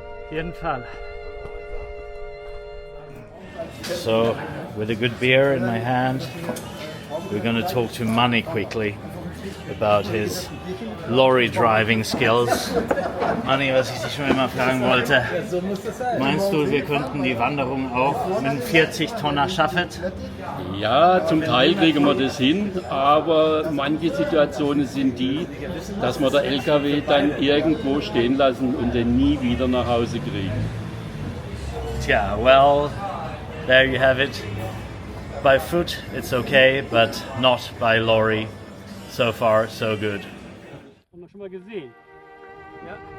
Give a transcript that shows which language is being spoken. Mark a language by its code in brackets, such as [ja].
[de] Jeden Fall. [en] So, with a good beer in my hand, we're going to talk to Manny quickly about his lorry driving skills. [de] Manny, was ich dich schon immer fragen wollte, meinst du, wir könnten die Wanderung auch mit einem 40-Tonner schaffen? Ja, zum Teil kriegen wir das hin, aber manche Situationen sind die, dass wir der LKW dann irgendwo stehen lassen und den nie wieder nach Hause kriegen. [en] Tja, well, there you have it. By foot it's okay, but not by lorry. So far, so good. [de] Haben wir schon mal gesehen. Ja.